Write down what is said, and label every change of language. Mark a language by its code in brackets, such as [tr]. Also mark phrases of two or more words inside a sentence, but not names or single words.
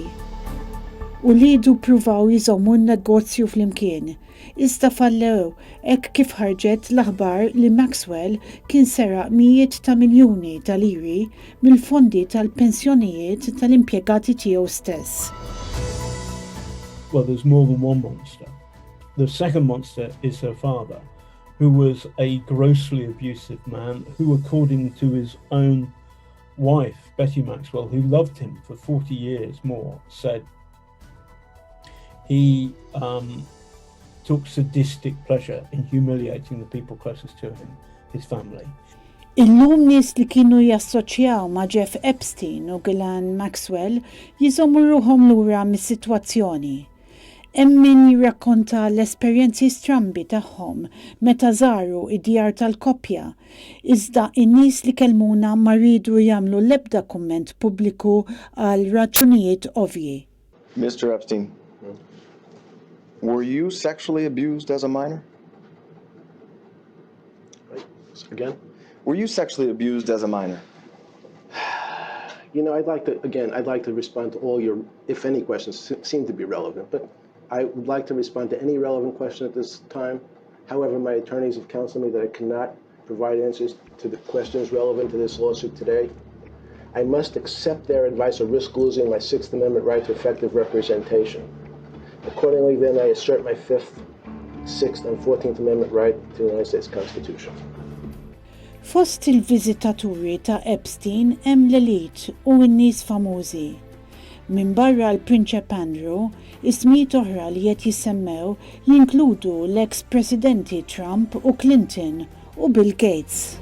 [mt] U lidu pruvaw jżommu n-negozju fl-imkien, iżda fallew hekk kif ħarġet l-aħbar li Maxwell kien seraq mijiet ta' miljuni ta' liri mill-fondi tal-pensjonijiet tal-impjegati tiegħu stess. [en] Well, there's more than one monster. The second monster is her father, who was a grossly abusive man who, according to his own wife, Betty Maxwell, who loved him for 40 years more, said he took sadistic pleasure in humiliating the people closest to him, his family. [mt] Illum nies li kienu jassoċjaw ma' Jeff Epstein u Ghislaine Maxwell jiżommu ruhom lura mis-sitwazzjoni. Hemm min jirrakkonta l-esperjenzi strambi tagħhom meta żaru id-djar tal-koppja, iżda in-nies li kellmuna ma rridu jagħmlu l-ebda kumment pubbliku għal raġunijiet ovvji. [en] Mr. Epstein, were you sexually abused as a minor? Again? Were you sexually abused as a minor? You know, I'd like to respond to all your, if any, questions seem to be relevant, but I would like to respond to any relevant question at this time. However, my attorneys have counseled me that I cannot provide answers to the questions relevant to this lawsuit today. I must accept their advice or risk losing my Sixth Amendment right to effective representation. Accordingly, then, I assert my Fifth, Sixth, and 14th Amendment right to the United States Constitution. [mt] Fost il-viżitaturi ta' Epstein hemm l-elit u n-nies famużi. Min barra l-Prinċep Andrew, ismijiet oħra li qed jisemmew jinkludu l-ex-presidenti Trump u Clinton u Bill Gates.